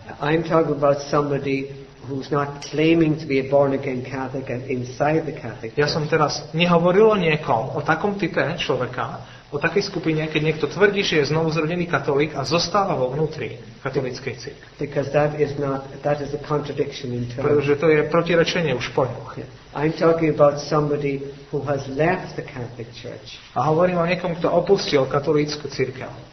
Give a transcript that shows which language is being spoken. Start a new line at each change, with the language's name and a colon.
English: I'm talking about somebody who's not claiming to be a born-again Catholic and inside the Catholic Church.
Slovak: Ja som teraz nehovoril o niekom, o takom type človeka, o takej skupine, keď niekto tvrdí, že je znovu zrodený katolík a zostáva vo vnútri katolíckej cirkvi.
English: Because that is a contradiction in terms.
Slovak: Pretože to je protirečenie už v pojmoch.
English: I'm talking about somebody who has left the Catholic Church.
Slovak: A hovorím o niekom, kto opustil katolícku cirkev.